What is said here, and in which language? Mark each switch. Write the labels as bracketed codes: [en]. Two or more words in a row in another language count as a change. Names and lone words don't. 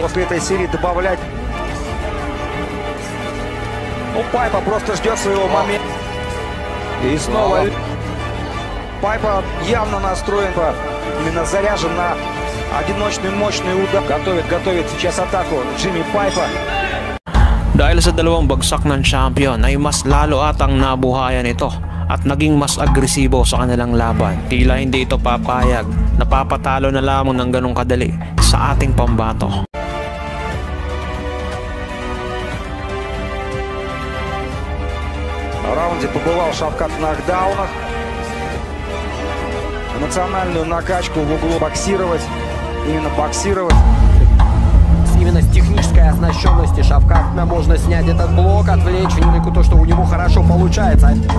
[ru] После этой серии добавлять. Ну, Пайпа просто ждет своего момента. И снова Пайпа явно настроен, именно заряжен на одиночный мощный удар. Готовит сейчас атаку Джимми Пайпа. [tl] Dahil sa dalawang bagsak ng champion ay mas lalo atang nabuhayan ito at naging mas agresibo sa kanilang laban. Tila hindi ito papayag, napapatalo na lamang ng ganong kadali sa ating pambato. [ru] В раунде побывал Шавкат в нокдаунах. Эмоциональную накачку в углу боксировать. Именно боксировать. Именно с технической оснащенности Шавката можно снять этот блок, отвлечь Фенику то, что у него хорошо получается.